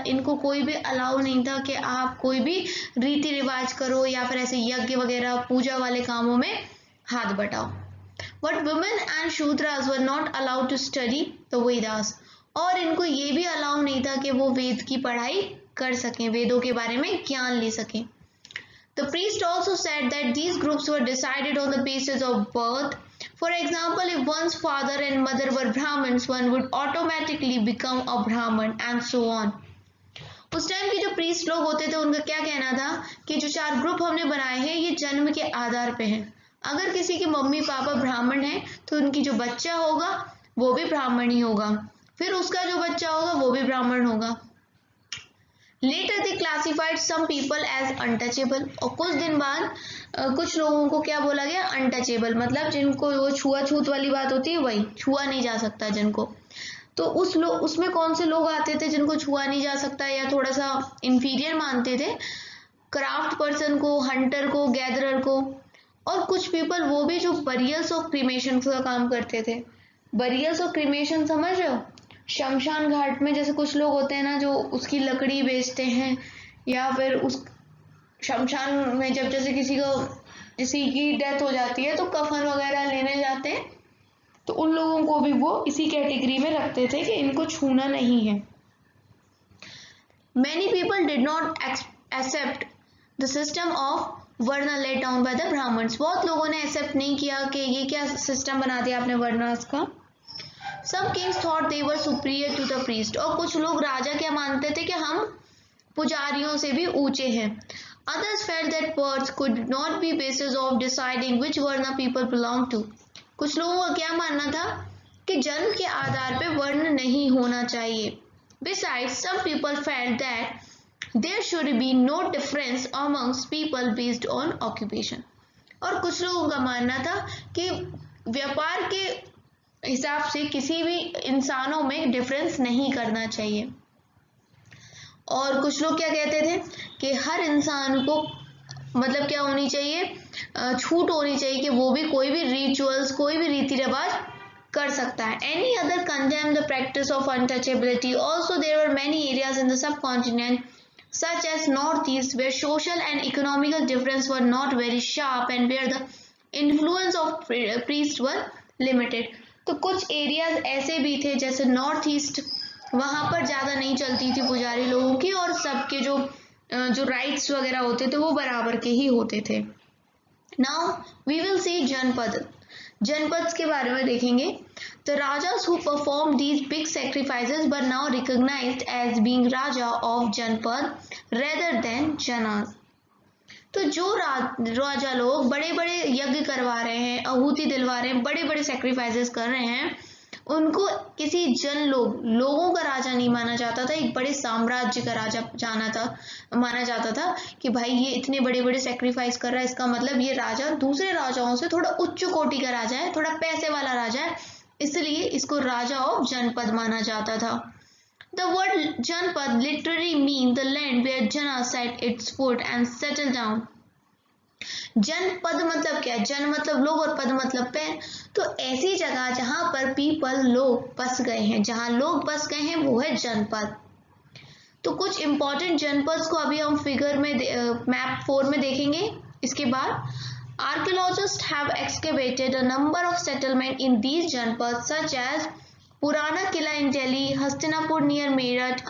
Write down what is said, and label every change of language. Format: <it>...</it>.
<hi>इनको कोई भी अलाउ नहीं था कि आप कोई भी रीति रिवाज करो या फिर ऐसे यज्ञ वगैरह पूजा वाले कामों में हाथ बटाओ।</hi> <en>But women and Shudras were not allowed to study the Vedas.</en> <hi>और इनको ये भी अलाउ नहीं था कि वो वेद की पढ़ाई कर सकें, वेदों के बारे में ज्ञान ले सकें।</hi> <en>The priest also said that these groups were decided on the basis of birth. For example, if one's father and mother were Brahmins, one would automatically become a Brahman and so on.</en> <hi>उस time के जो priest लोग होते थे उनका क्या कहना था कि जो 4 ग्रुप हमने बनाए हैं ये जन्म के आधार पे हैं। अगर किसी के मम्मी पापा ब्राह्मण हैं तो उनकी जो बच्चा होगा वो भी ब्राह्मण ही होगा, फिर उसका जो बच्चा होगा वो भी ब्राह्मण होगा।</hi> <en>Later they classified some people as untouchable।</en> <hi>और कुछ दिन बाद कुछ लोगों को क्या बोला गया? अनटचेबल, मतलब जिनको वो छुआछूत वाली बात होती है, वही छुआ नहीं जा सकता जिनको। तो उसमें कौन से लोग आते थे जिनको छुआ नहीं जा सकता या थोड़ा सा इंफीरियर मानते थे? क्राफ्ट पर्सन को, हंटर को, गैदरर को। और कुछ पीपल वो भी जो बरियल्स और क्रीमेशन का काम करते थे। बरियल्स और क्रीमेशन समझ रहे हो? शमशान घाट में जैसे कुछ लोग होते हैं ना जो उसकी लकड़ी बेचते हैं, या फिर उस शमशान में जब जैसे किसी की डेथ हो जाती है तो कफन वगैरह लेने जाते हैं, तो उन लोगों को भी वो इसी कैटेगरी में रखते थे कि इनको छूना नहीं है।</hi> <en>Many people did not accept the system of varna laid down by the Brahmins।</en> <hi>बहुत लोगों ने एक्सेप्ट नहीं किया कि ये क्या सिस्टम बना दिया आपने वर्नास का।</hi> <en>Some kings thought they were superior to the priest।</en> <hi>और कुछ लोग राजा क्या मानते थे कि हम पुजारियों से भी ऊंचे हैं।</hi> <en>Others felt that birth could not be basis of deciding which varna people belong to।</en> <hi>कुछ लोगों का क्या मानना था कि जन्म के आधार पे वर्ण नहीं होना चाहिए।</hi> <en>Besides, some people felt that there should be no difference amongst people based on occupation।</en> <hi>और कुछ लोगों का मानना था कि व्यापार के हिसाब से किसी भी इंसानों में डिफरेंस नहीं करना चाहिए। और कुछ लोग क्या कहते थे कि हर इंसान को मतलब क्या होनी चाहिए? छूट होनी चाहिए कि वो भी कोई भी रिचुअल्स, कोई भी रीति रिवाज कर सकता है।</hi> <en>Any other condemned the practice of untouchability। Also there were many areas in the subcontinent such as northeast where social and economical difference were not very sharp and where the influence of priests were limited।</en> <hi>तो कुछ areas ऐसे भी थे जैसे north east, वहां पर ज्यादा नहीं चलती थी पुजारी लोगों की और सबके जो राइट्स वगैरह होते थे वो बराबर के ही होते थे।</hi> <en>now we will see</en> <hi>जनपद। जनपद के बारे में देखेंगे।</hi> <en>The rajas who performed these big sacrifices were now recognized as being raja of Janpad rather than Janas।</en> <hi>तो जो राजा लोग बड़े बड़े यज्ञ करवा रहे हैं, आहुति दिलवा रहे हैं, बड़े बड़े सेक्रीफाइसेस कर रहे हैं, उनको किसी लोगों का राजा नहीं माना जाता था, एक बड़े साम्राज्य का राजा माना जाता था कि भाई ये इतने बड़े बड़े सेक्रीफाइस कर रहा है, इसका मतलब ये राजा दूसरे राजाओं से थोड़ा उच्च कोटि का राजा है, थोड़ा पैसे वाला राजा है, इसलिए इसको राजा ऑफ जनपद माना जाता था।</hi> <en>The word Janpad literally means the land where Jana set its foot and settled down।</en> <hi>जनपद मतलब क्या है? जन मतलब लोग और पद मतलब पैर। तो ऐसी जगह जहां पर पीपल लोग बस गए हैं, जहां लोग बस गए हैं वो है जनपद। तो कुछ इंपॉर्टेंट जनपद को अभी हम फिगर में मैप 4 में देखेंगे। इसके बाद</hi> <en>archaeologists have excavated a number of settlements in these janapada such as Purana Qila in Delhi, Hastinapur near Meerut.</en>